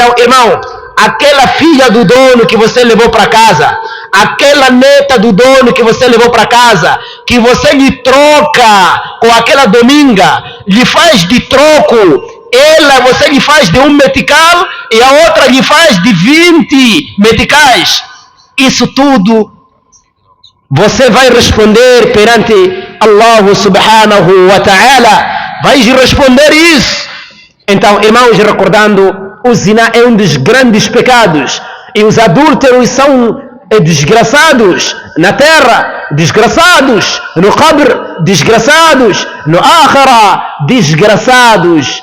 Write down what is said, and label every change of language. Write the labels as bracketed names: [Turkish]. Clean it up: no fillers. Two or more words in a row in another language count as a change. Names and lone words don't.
[Portuguese] Então, irmão, aquela filha do dono que você levou para casa, aquela neta do dono que você levou para casa, que você lhe troca com aquela dominga, lhe faz de troco, você lhe faz de 1 metical e a outra lhe faz de 20 meticais. Isso tudo você vai responder perante [Arabic] الله سبحانه وتعالى, [Portuguese] vai responder isso. Então, irmãos, recordando, o zina é um dos grandes pecados e os adúlteros são desgraçados na terra, desgraçados no qabr, desgraçados no akhira, desgraçados.